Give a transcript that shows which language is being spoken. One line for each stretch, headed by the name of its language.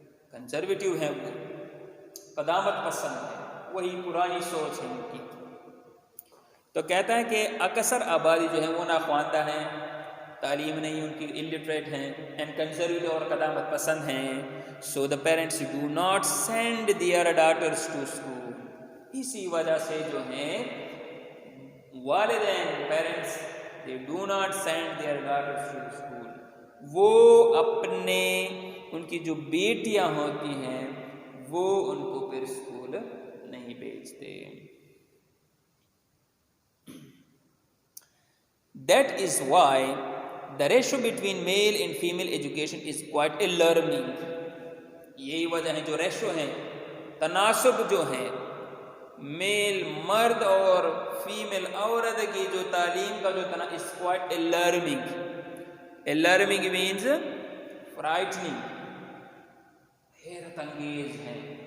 Urdu: Conservative ہے, وہ قدامت پسند ہے, وہی پرانی سوچ ہے ان کی. تو کہتا ہے کہ اکثر آبادی جو ہے وہ ناخواندہ ہیں, تعلیم نہیں ان کی, illiterate ہیں,
English: and conservative
Urdu: اور قدامت پسند ہیں.
English: So the parents do not send their daughters to school.
Urdu: اسی وجہ سے جو ہیں والدین,
English: Parents, they do not send their daughters to school.
Urdu: وہ اپنے ان کی جو بیٹیاں ہوتی ہیں وہ ان کو پھر اسکول نہیں بھیجتے.
English: That is why the ratio between male and female education is quite alarming.
Urdu: یہی وجہ ہے, جو ریشو ہے, تناسب جو ہے میل مرد اور فیمیل عورت کی جو تعلیم کا جو
English: is quite alarming. Alarming means frightening,
Urdu: حیرت انگیز ہے.